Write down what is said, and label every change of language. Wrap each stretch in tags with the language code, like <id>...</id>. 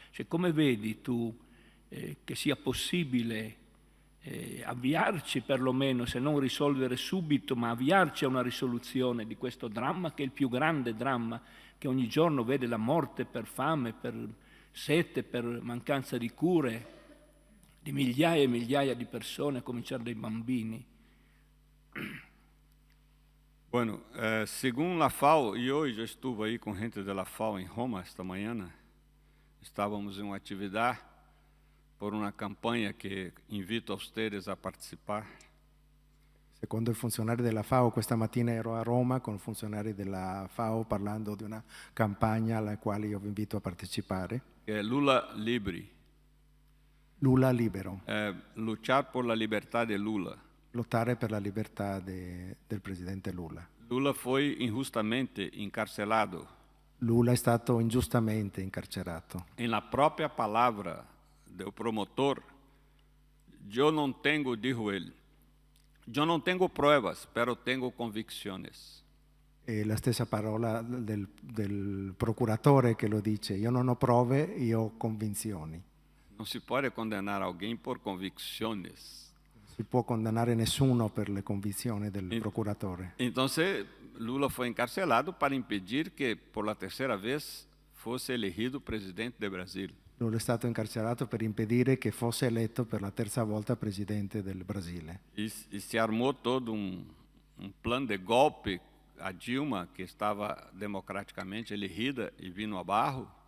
<it>Cioè, come vedi tu che sia possibile avviarci perlomeno, se non risolvere subito, ma avviarci a una risoluzione di questo dramma che è il più grande dramma che ogni giorno vede la morte per fame, per sete, per mancanza di cure di migliaia e migliaia di persone, a cominciare dai bambini.</it> <es>Bueno,</es> <pt>segundo a FAO, e hoje eu estive aí com gente da FAO em Roma esta manhã, estávamos em uma atividade por uma campanha que</pt> <es>invito</es> <pt>a vocês a participar.</pt> <it>Secondo i funzionari della FAO, questa mattina ero a Roma con funzionari della FAO parlando di una campagna alla quale io vi invito a partecipare.</it> <pt>Que é Lula Libre.</pt> <it>Lula libero.</it> <es>Lutar por la libertad de Lula.</es> <it>Lottare per la libertà del presidente Lula.</it> <pt>Lula foi injustamente encarcelado.</pt> <it>Lula è stato ingiustamente incarcerato.</it> <pt>Na própria palavra do promotor, eu não tenho,</pt> <es>dijo</es> <pt>ele, eu não tenho provas,</pt> <es>pero</es> <pt>tenho convicções.</pt> <it>E la stessa parola del procuratore che lo dice, io non ho prove, io ho convinzioni.</it> <pt>Non si pode condenar alguém por convicções.</pt> <it>Si può condannare nessuno per le convinzioni del procuratore.</it> <es>Entonces,</es> <pt>Lula foi encarcelado para impedir que,</pt> <es>por la</es> <pt>terceira vez, fosse elegido presidente do Brasil.</pt> <it>Lula è stato incarcerato per impedire che fosse eletto per la terza volta presidente del Brasile.</it> <pt>E se armou todo plano de golpe a Dilma, que estava democraticamente</pt> <es>elegida</es> <pt>e vindo abaixo.</pt>